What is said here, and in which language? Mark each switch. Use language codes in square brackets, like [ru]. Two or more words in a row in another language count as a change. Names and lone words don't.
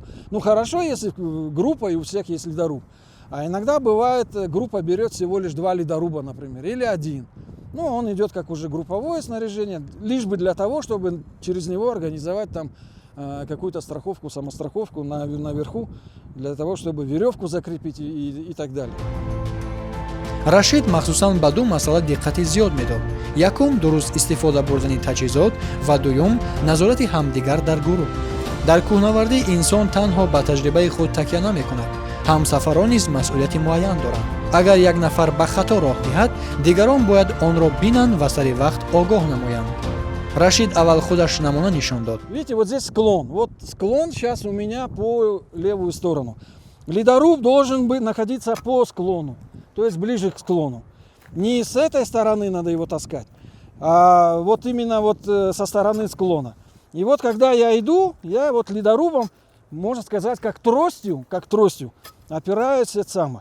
[ru] Хорошо, если группа и у всех есть ледоруб. А иногда бывает, группа берет всего лишь 2 ледоруба, например, или 1. Он идет как уже групповое снаряжение, лишь бы для того, чтобы через него организовать там какую-то страховку, самостраховку наверху, для того, чтобы веревку закрепить и так далее. [tg] рашид махсусан ба ду масъала диққати зиёд медод. Якум дуруст истифода бурдани таҷҳизот ва дуюм назорати ҳамдигар дар гурӯҳ. дар кӯҳнавардӣ инсон танҳо ба таҷрибаи худ такя намекунад. ҳамсафарон низ масъулияти муайян доранд. агар як нафар ба хато роҳ диҳад, дигарон бояд онро бинанд ва сари вақт огоҳ намоянд. Рашид аввал худаш намуна нишон дод. [ru] Видите, вот здесь склон. Вот склон сейчас у меня по левую сторону. Ледоруб должен быть находиться по склону, то есть ближе к склону. Не с этой стороны надо его таскать, а вот именно вот со стороны склона. И вот когда я иду, я вот ледорубом, можно сказать, как тростью опираюсь это самое.